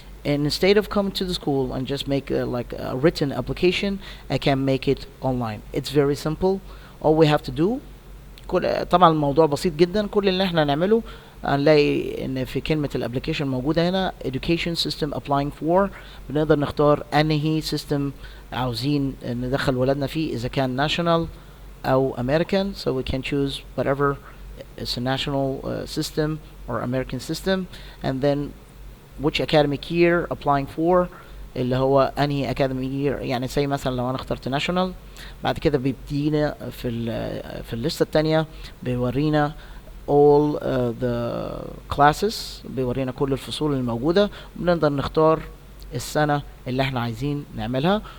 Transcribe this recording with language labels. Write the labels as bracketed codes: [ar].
[en] And instead of coming to the school and just make like a written application, I can make it online. It's very simple. All we have to do, [ar] طبعا الموضوع بسيط جدا, كل اللي احنا نعمله هنلاقي ان في كلمة الابليكيشن موجودة هنا [en] education system applying for, [ar] بنقدر نختار انهي system عاوزين ندخل ولادنا فيه, اذا كان national او American. [en] So we can choose whatever is a national system or American system, and then which academic year applying for, [ar] اللي هو انهي [en] academic year. [ar] يعني زي مثلا لو انا اخترت national, بعد كده بيدينا في الليستة التانية بيورينا [en] all the classes, [ar] بيورينا كل الفصول الموجودة, بنقدر نختار السنة اللي احنا عايزين نعملها.